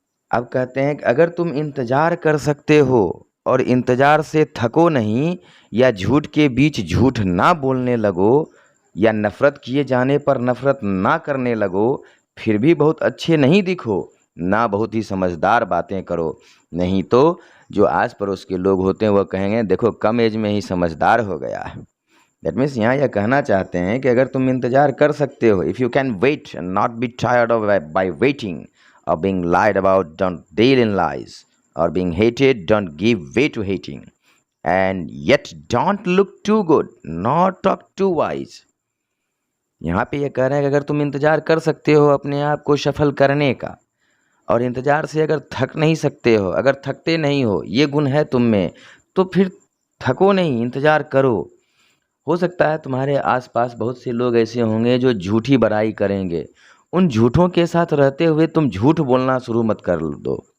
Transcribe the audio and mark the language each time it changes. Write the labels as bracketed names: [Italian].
[Hindi] अब कहते हैं कि अगर तुम इंतज़ार कर सकते हो और इंतज़ार से थको नहीं, या झूठ के बीच झूठ ना बोलने लगो, या नफ़रत किए जाने पर नफ़रत ना करने लगो, फिर भी बहुत अच्छे नहीं दिखो, ना बहुत ही समझदार बातें करो, नहीं तो जो आस पड़ोस के लोग होते हैं वह कहेंगे देखो कम एज में ही समझदार हो गया है। [English] that means [Hindi] यहाँ यह कहना चाहते हैं कि अगर तुम इंतज़ार कर सकते हो, [English] If you can wait and not be tired of by waiting, or being lied about, don't deal in lies, or being hated, don't give way to hating, and yet don't look too good, nor talk too wise। [Hindi] यहाँ पे ये कह रहे हैं कि अगर तुम इंतज़ार कर सकते हो अपने आप को सफल करने का, और इंतज़ार से अगर थक नहीं सकते हो, अगर थकते नहीं हो, ये गुण है तुम में, तो फिर थको नहीं, इंतज़ार करो। हो सकता है तुम्हारे आसपास बहुत से लोग ऐसे होंगे जो झूठी बड़ाई करेंगे, उन झूठों के साथ रहते हुए तुम झूठ बोलना शुरू मत कर दो।